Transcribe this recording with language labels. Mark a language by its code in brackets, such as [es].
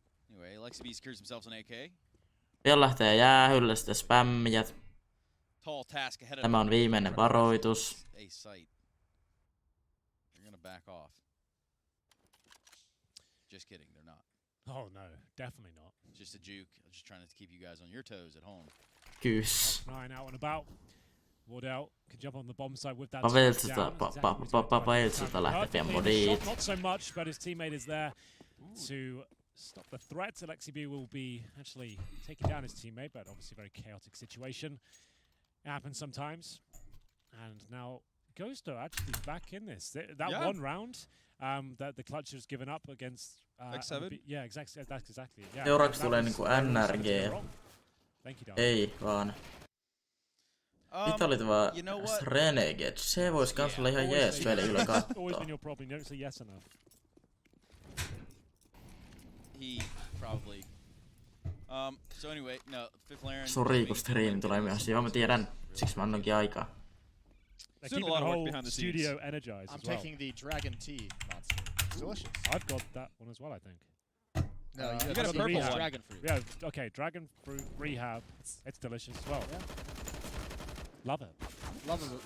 [en] Anyway, Alexi secures himself an AK. [fi] Pian lähtee jäähylle sitten spämmijät. [en] Tall task ahead of [fi] Tämä on viimeinen varoitus. [en] A site. They're gonna back off. Just kidding, they're not. Oh no, definitely not. Just a juke. I'm just trying to keep you guys on your toes at home. Kyys. 9 out and about. Ward out. Can jump on the bomb side with that. [fi] Pavelzz lähtee modit. [en] Not so much, but his teammate is there to stop the threat. Alexi B will be actually taking down his teammate, but obviously a very chaotic situation. It happens sometimes. And now Ghosto actually back in this. That one round that the clutch has given up against X7? Yeah, exactly. That's exactly. Yeah. [fi] Seuraavaksi tulee niinku NRG. Ei vaan. Mitä oli tämä Renegade? Se vois kans olla ihan jees peli kyllä kattoo. [en] Always been your problem. You don't say yes enough. He probably. So anyway, no, fifth Laren. [fi] Sori, kun stream tulee myös. Joo, mä tiedän. Siksi mä annonkin aikaa. [en] They're keeping the whole studio energized I'm as well. taking the Dragon Tea monster. It's delicious. I've got that one as well, I think. No, you got a purple one. Dragon fruit. Yeah, okay, dragon fruit rehab. It's delicious as well. Yeah. Love it.